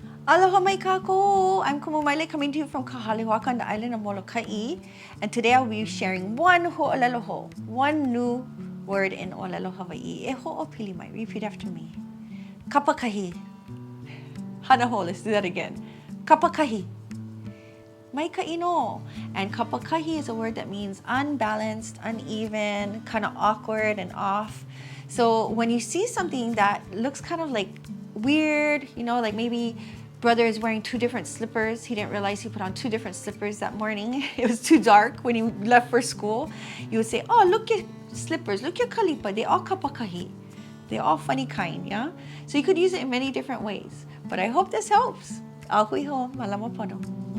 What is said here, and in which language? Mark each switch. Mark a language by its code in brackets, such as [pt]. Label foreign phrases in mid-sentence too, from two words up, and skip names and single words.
[haw] Aloha mai kākou. [en] I'm Kumumaile coming to you from Kahalehuaka on the island of Molokai. And today I'll be sharing one ho'olelo, one new word in ʻōlelo Hawaiʻi. [haw] E ho'opili mai. [en] Repeat after me. Kapakahi. Hanaho, let's do that again. [haw] Kapakahi. Maika'i no. [en] And kapakahi is a word that means unbalanced, uneven, kind of awkward and off. So when you see something that looks kind of like weird, you know, like maybe brother is wearing two different slippers. He didn't realize he put on two different slippers that morning. It was too dark when he left for school. You would say, oh, look your slippers, look your kalipa. They all kapakahi. They're all funny kind, yeah? So you could use it in many different ways. But I hope this helps. [haw] Ahui ho, malama pono.